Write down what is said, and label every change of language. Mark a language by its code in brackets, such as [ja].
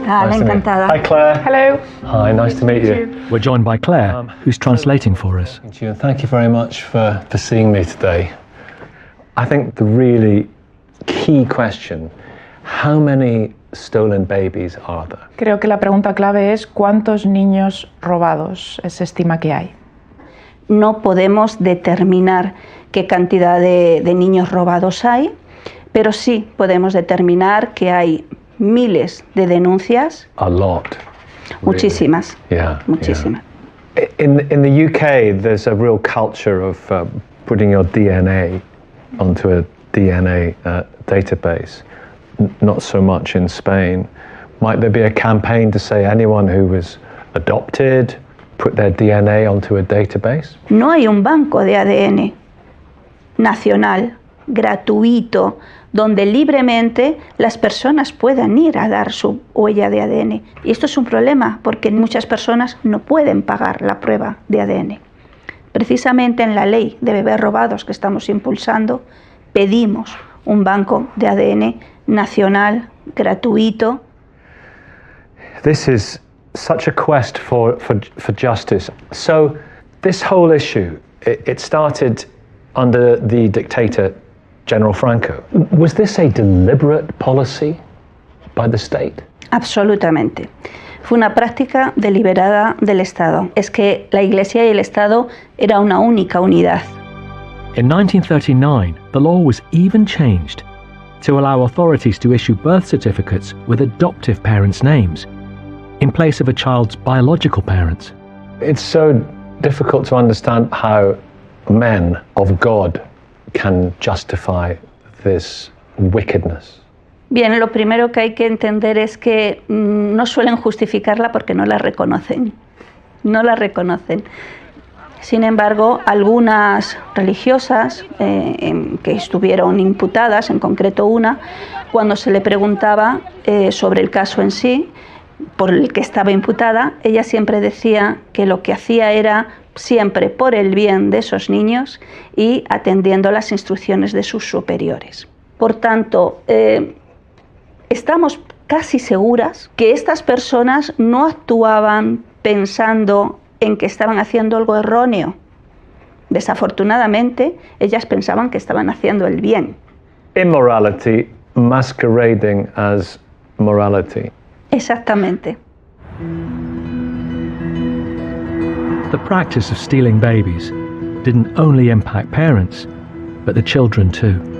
[en] Nice [es] encantada. [en] Hi, Claire. Hello. Hi, nice to meet you. We're joined by Claire, who's translating for us. Thank you, and thank you very much for seeing me today. I think the really key question, how many stolen babies are there? [es] Creo que la pregunta clave es ¿cuántos niños robados se estima que hay? No podemos determinar qué cantidad de niños robados hay, pero sí podemos determinar que hay miles de denuncias. [en] A lot. [es] Muchísimas. [en] Yeah. [es] Muchísimas. [en] In the UK, there's a real culture of putting your DNA onto a DNA database. Not so much in Spain. Might there be a campaign to say anyone who was adopted, put their DNA onto a database? [es] No hay un banco de ADN nacional, gratuito, donde libremente las personas puedan ir a dar su huella de ADN. Y esto es un problema porque muchas personas no pueden pagar la prueba de ADN. Precisamente en la ley de bebés robados que estamos impulsando, pedimos un banco de ADN nacional, gratuito. [en] This is such a quest for justice. So this whole issue, it started under the dictator General Franco. Was this a deliberate policy by the state? [es] Absolutamente. Fue una práctica deliberada del Estado. Es que la Iglesia y el Estado era una única unidad. [en] In 1939, the law was even changed to allow authorities to issue birth certificates with adoptive parents' names in place of a child's biological parents. It's so difficult to understand how men of God can justify this wickedness. [es] Bien, lo primero que hay que entender es que no suelen justificarla porque no la reconocen. No la reconocen. Sin embargo, algunas religiosas que estuvieron imputadas, en concreto una, cuando se le preguntaba sobre el caso en sí, por el que estaba imputada, ella siempre decía que lo que hacía era siempre por el bien de esos niños y atendiendo las instrucciones de sus superiores. Por tanto, estamos casi seguras que estas personas no actuaban pensando en que estaban haciendo algo erróneo. Desafortunadamente, ellas pensaban que estaban haciendo el bien. [en] Immorality masquerading as morality. [es] Exactamente. [en] The practice of stealing babies didn't only impact parents, but the children too.